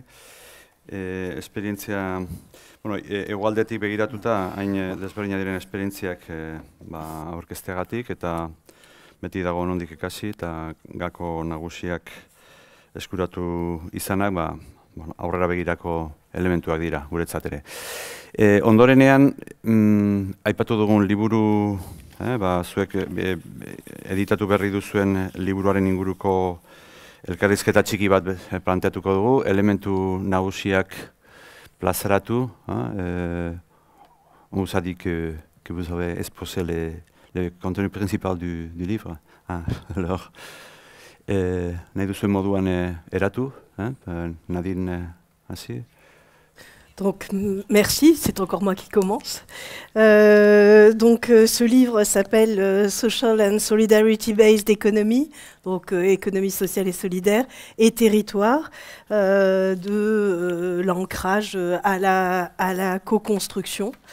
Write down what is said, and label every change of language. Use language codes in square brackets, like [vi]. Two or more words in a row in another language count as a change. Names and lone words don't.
[eu] Esperientzia, egualdetik begiratuta, hain desberdina diren esperientziak aurkezteagatik, eta beti dago nondik ikasi, eta gako nagusiak eskuratu izanak, aurrera begirako elementuak dira, guretzat ere. Ondorenean, aipatu dugun liburu, zuek editatu berri duzuen liburuaren inguruko elkarrizketa txiki bat planteatuko dugu, elementu nagusiak plazaratu. [fr] On vous a dit que vous avez exposé le contenu principal du livre. Alors, [eu] nahi duzuen moduan eratu, Nadine hasi. [fr] Donc, merci, c'est encore moi qui commence. Ce livre s'appelle Social and Solidarity-Based Economy, donc économie sociale et solidaire, et territoire, de l'ancrage à la co-construction.